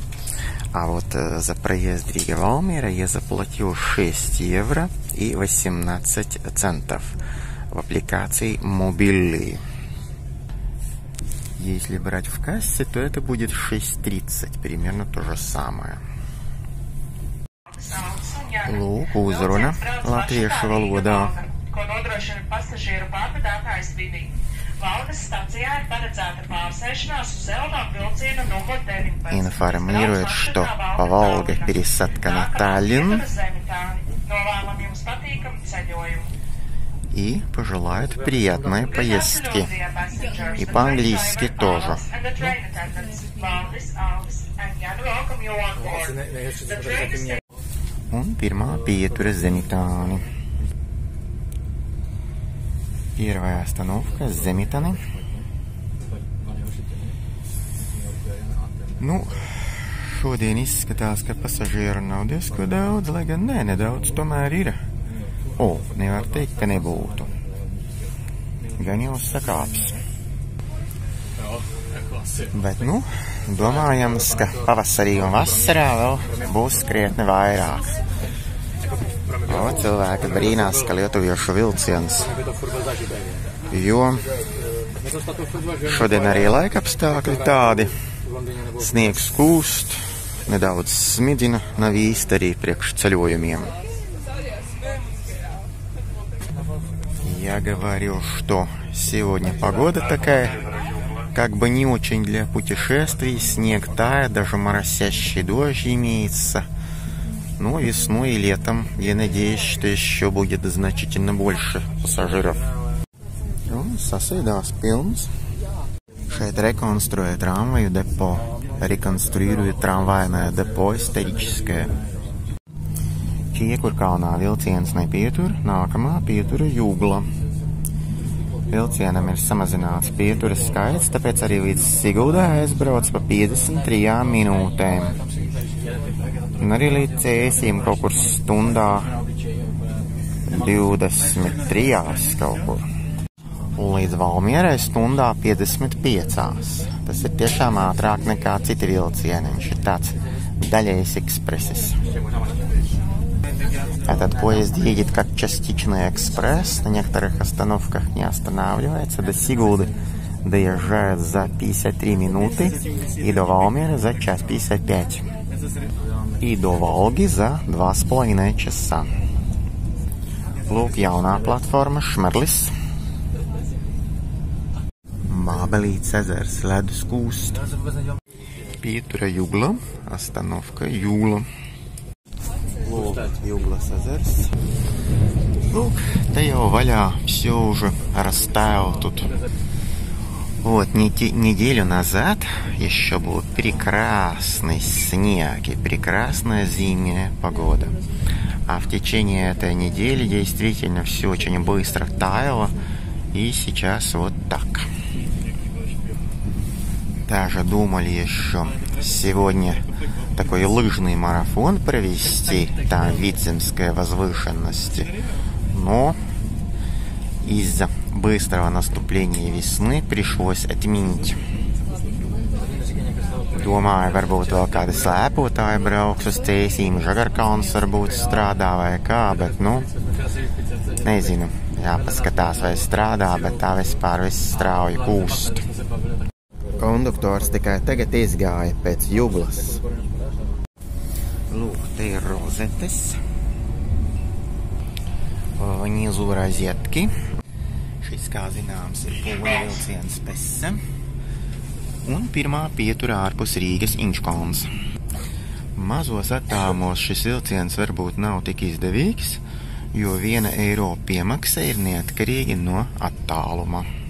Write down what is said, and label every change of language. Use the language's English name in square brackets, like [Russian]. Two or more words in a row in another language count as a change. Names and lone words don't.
[Russian] А вот за проезд Рига-Valmiera я заплатил 6 евро и 18 центов в аппликации Mobili. Если брать в кассе, то это будет 6,30, примерно то же самое. [Latvian] Lūk, uzruna latviešu valodā. [Russian] Информирует, что по Волге пересадка на Таллин. И пожелают приятной поездки. И по-английски тоже. [Latvian] Un pirmā pietura Zemitāni. [Russian] Первая остановка Zemitani. [Latvian] Nu, šodien izskatās, ka pasažieru nav diezko daudz, lai gan nedaudz tomēr ir. Nevar teikt, ka nebūtu. Gan jau sakāps. Bet, nu, domājams, ka pavasarī un vasarā vēl būs krietni vairāk. Cilvēki brīnās, ka lietuviešu vilciens, jo šodien arī laikapstākļi tādi, sniegs kūst, nedaudz smidina, nav īsti arī priekš ceļojumiem. [Russian] Я говорю, что сегодня погода такая, как бы не очень для путешествий, снег тает, даже моросящий дождь имеется. Но весной и летом я надеюсь, что еще будет значительно больше пассажиров. [Latvian] Sasēdās pilns. Šeit rekonstruē tramvaju depo, [Russian] реконструирует трамвайное депо историческое. [Latvian] Čiekurkalnā vilciens nepietur, nākamā pietura Jūgla. Vilcienam ir samazināts pieturas skaits, tāpēc arī līdz Siguldai aizbrauc pa 53 minūtēm. Un arī līdz Cēsīm kaut kur stundā 23 kaut kur. Un līdz Valmierai stundā 55. Tas ir tiešām ātrāk nekā citi vilcieni. Viņš ir tāds daļējs экспресс. [Russian] Этот поезд едет как частичный экспресс, на некоторых остановках не останавливается. До Сигулды доезжает за 53 минуты и до Valmiera за час 55. И до Volgi за 2,5 часа. [Latvian] Lūk, jaunā platforma Šmerlis. Bābelītes ezers, ledus kūst. Pietura Jūgla, остановка Jūgla. Lūk, Jūglas ezers. Lūk, te jau vaļā [Russian] все уже растаяло тут. Вот, неделю назад еще был прекрасный снег и прекрасная зимняя погода. А в течение этой недели действительно все очень быстро таяло. И сейчас вот так. Даже думали еще сегодня такой лыжный марафон провести, там в Видземской возвышенности. Но из-за быстрого наступления весны пришлось отменить. [Latvian] Domāju, varbūt vēl kādi slēpotāji brauks uz Cēsīm, Žagarkalns varbūt strādā vai kā, bet, nu, nezinu, jāpaskatās vai strādā, bet tā vispār viss strauji kūst. Konduktors tikai tagad izgāja pēc Jūglas. Lūk, te ir rozetes. [Russian] Внизу розетки. [Latvian] Šis, kā zināms, ir poļu vilciens Pese. Un pirmā pietura ārpus Rīgas Inčkalns. Mazos attālumos šis vilciens varbūt nav tik izdevīgs, jo 1 eiro piemaksa ir neatkarīgi no attāluma.